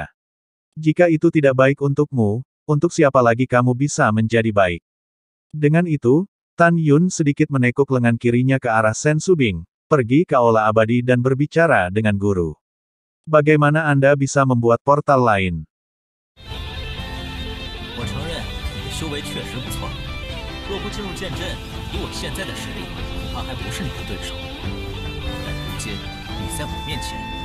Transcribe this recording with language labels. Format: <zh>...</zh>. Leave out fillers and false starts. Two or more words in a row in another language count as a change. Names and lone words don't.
<id>Jika itu tidak baik untukmu, untuk siapa lagi kamu bisa menjadi baik? Dengan itu, Tan Yun sedikit menekuk lengan kirinya ke arah Sen Subing, pergi ke aula abadi dan berbicara dengan guru. Bagaimana Anda bisa membuat portal lain?</id> <zh>我承认你的修为确实不错，若不进入剑阵，以我现在的实力，恐怕还不是你的对手。但如今你在我面前，</zh>